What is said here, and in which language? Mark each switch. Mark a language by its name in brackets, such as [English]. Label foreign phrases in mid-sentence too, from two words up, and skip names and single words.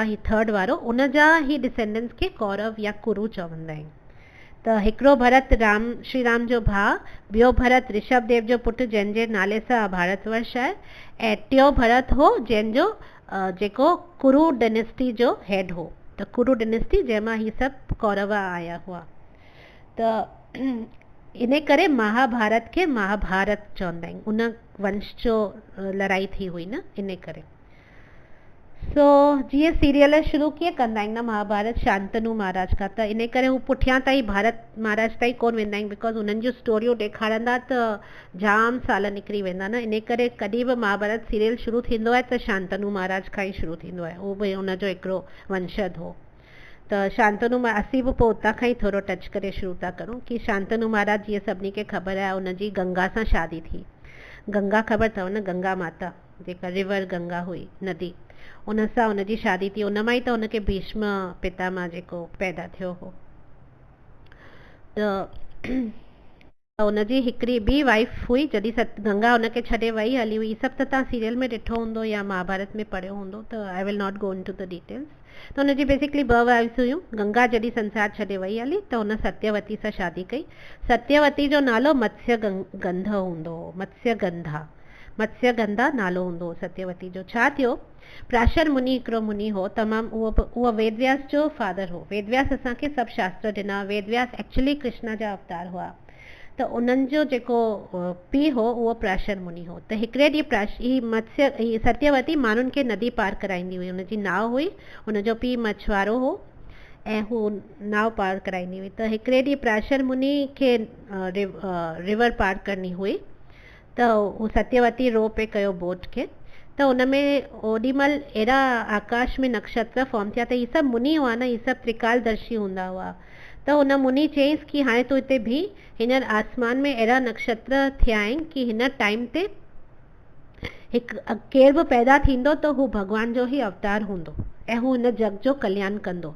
[Sindhi] ही 3rd वारो, उन जा ही डिसेंडेंट्स खे कौरव या कुरु चवंदा आहिनि। त हिकिड़ो भरत श्री राम जो भाउ, ॿियो भरत ऋषभ देव जो पुटु जंहिंजे नाले सां भारतवर्ष आहे, ऐं 3यों भरत हो जंहिंजो जेको कुरु डायनेस्टी जो हेड हो। त कुरु डायनेस्टी जंहिंमां ही सभु कौरव आया हुआ। त इन करे महाभारत खे महाभारत चवंदा आहिनि, उन वंश जो लड़ाई थी हुई न, इन करे। सो जीअं सीरियल शुरू कीअं कंदा आहिनि न महाभारत शांतनु महाराज खां, त इन करे हू पुठियां ताईं भारत महाराज ताईं कोन वेंदा आहिनि, बिकॉज़ उन्हनि जूं स्टोरियूं ॾेखारंदा त जाम साल निकिरी वेंदा न। इन करे कॾहिं बि महाभारत सीरियल शुरू थींदो आहे त शांतनु महाराज खां ई शुरू थींदो आहे, उहो बि हुनजो हिकिड़ो वंशज हो। त शांतनु असीं बि पोइ उतां खां ई थोरो टच करे शुरू था करूं कि शांतनु महाराज जीअं सभिनी खे ख़बर आहे उनजी गंगा सां शादी थी। गंगा ख़बर अथव न, गंगा माता जेका रिवर गंगा हुई, नदी, उन सां हुनजी शादी थी। उन मां ई त हुनखे भीष्म पितामह जेको पैदा थियो हो। त हुनजी हिकिड़ी ॿी वाइफ हुई जॾहिं गंगा हुनखे छॾे वई हली हुई। सभु त तव्हां सीरियल में ॾिठो हूंदो या महाभारत में पढ़ियो हूंदो, त [English] I will not go into the details. [Sindhi] त हुनजी बेसिकली ॿ वाइफ्स हुयूं। गंगा जॾहिं संसार छॾे वई हली त हुन सत्यवती सां शादी कई। सत्यवती जो नालो मत्स्य गंध हूंदो हो, मत्स्य गंधा नालो हूंदो हो सत्यवती जो। छा थियो, प्राशर मुनि हिकिड़ो मुनि हो, तमामु उहो वेदव्यास जो फादर हो। वेदव्यास असांखे सभु शास्त्र ॾिना। वेदव्यास एक्चुअली कृष्ण जा अवतार हुआ। त उन्हनि जो जेको पीउ हो उहो प्राशर मुनि हो। त हिकिड़े ॾींहुं ही सत्यवती माण्हुनि खे नदी पार कराईंदी हुई। हुनजी नाव हुई, हुनजो पीउ मछुआरो हो ऐं हू नाव पार कराईंदी हुई। त हिकिड़े ॾींहुं प्राशर मुनि खे रिवर पार करणी हुई, त हू सत्यवती रो पे कयो बोट खे। त हुन में ओॾीमहिल अहिड़ा आकाश में नक्षत्र फॉर्म थिया। त ही सभु मुनि हुआ न, ही सभु त्रिकालदर्शी हूंदा हुआ। त हुन मुनि चयईंसि कि हाणे तूं हिते बीह, हींअर आसमान में अहिड़ा नक्षत्र थिया आहिनि कि हिन टाइम ते हिकु केर बि पैदा थींदो त हू भॻवान जो ई अवतार हूंदो ऐं हू हिन जग जो कल्याण कंदो।